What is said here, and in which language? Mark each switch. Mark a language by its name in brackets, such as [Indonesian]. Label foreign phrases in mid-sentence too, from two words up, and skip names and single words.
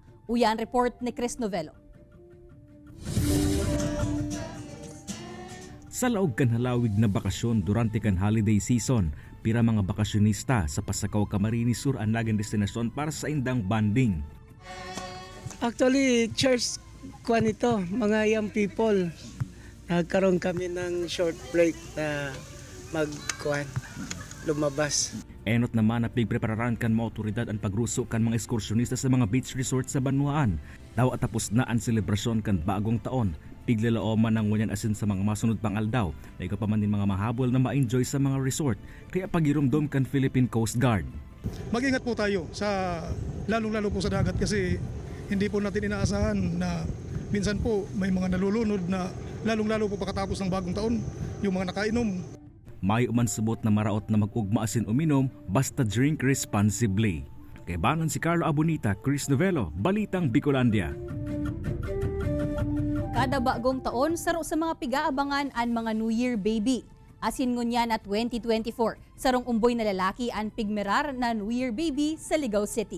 [Bikol] Uyan report ni Chris Novello. Sa laog kan halawig na bakasyon durante kan [English] holiday season, [Bikol] pira mga bakasyonista sa Pasakaw, Camarines Sur ang naging destinasyon para sa indang banding. [Filipino] Actually, church kuan ito, mga [English] young people. [Filipino] Nagkaroon kami ng [English] short break [Filipino] na lumabas. [Bikol] Enot naman na pigprepararan kan mga otoridad ang pagruso kan mga ekskursyonista sa mga [English] beach resort [Bikol] sa Banwaan. Daw at tapos na ang selebrasyon kan bagong taon. Piglalaoman ng ngunyan asin sa mga masunod pang aldaw na ikapaman din mga mahabol na ma-enjoy sa mga resort. Kaya pagirumdom kan Philippine Coast Guard. [Filipino] Mag-ingat po tayo sa lalong-lalo po sa dagat kasi hindi po natin inaasahan na minsan po may mga nalulunod na lalong-lalo po pagkatapos ng bagong taon, yung mga nakainom. [Bikol] May umansabot na maraot na mag-ugma asin uminom, basta [English] drink responsibly. [Bikol] Kay banan si Carlo Abunita, Chris Novello, Balitang Bicolandia. Kada bagong taon, saro sa mga pigaabangan ang mga [English] New Year baby. [Bikol] Asin ngunyan at 2024, sarong umboy na lalaki ang pigmerar na [English] New Year baby [Bikol] sa Ligao City.